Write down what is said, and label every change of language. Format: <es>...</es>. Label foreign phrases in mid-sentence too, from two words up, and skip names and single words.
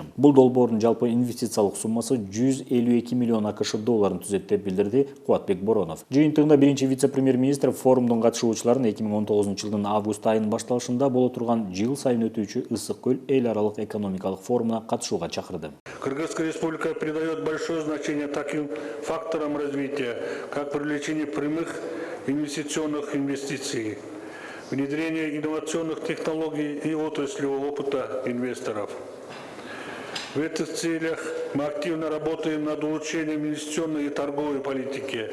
<ky>Бул долбоордун жалпы инвестициялык суммасы 152 миллион АКШ долларын түзөт деп билдирди Кубатбек Боронов. Жыйынтыгында биринчи вице-премьер-министр форумдун катышуучуларын 2019 жылдын август айынын башталышында боло турган жыл сайын өтүүчү Ысык көл эл аралык экономикалык форумуна катышууга чакырды.</ky> <ru>Кыргызская республика придает большое значение таким факторам развития, как привлечение прямых инвестиционных инвестиций, внедрение инновационных технологий и отраслевого опыта инвесторов. В этих целях мы активно работаем над улучшением инвестиционной и торговой политики.</ru>